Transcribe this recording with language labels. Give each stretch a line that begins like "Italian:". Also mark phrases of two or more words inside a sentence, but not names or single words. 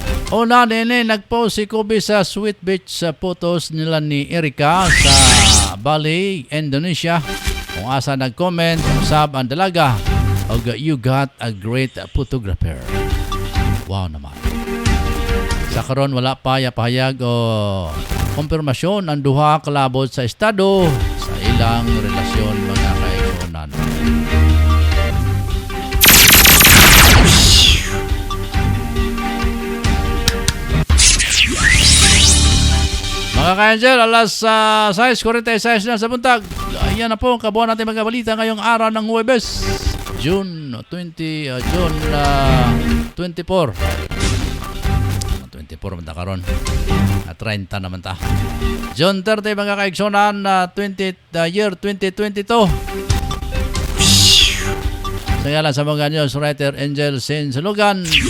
Cebuano: Una nene, nagpost si Kobe sa Sweet Beach sa photos nila ni Erika sa Bali, Indonesia. Kung asa nag-comment, sab ang dalaga, og
English: you got a great photographer.
Cebuano: Wow naman. Sa karon wala pa pahayag o kumpirmasyon ang duha kalabot sa estado sa ilang relasyon mga kaigsunan. Mga ka-angel, alas 6:46 na sa buntag.
Filipino: Ayan na po ang kabuuan natin mga balita ngayong araw ng Huwebes, June 24.
Cebuano: 24 man karon. 30 naman ta. June 30 mga kaigsunan, year 2022. Sa ngalan sa mga
English: news writer
Cebuano: Angel Sinsulugan.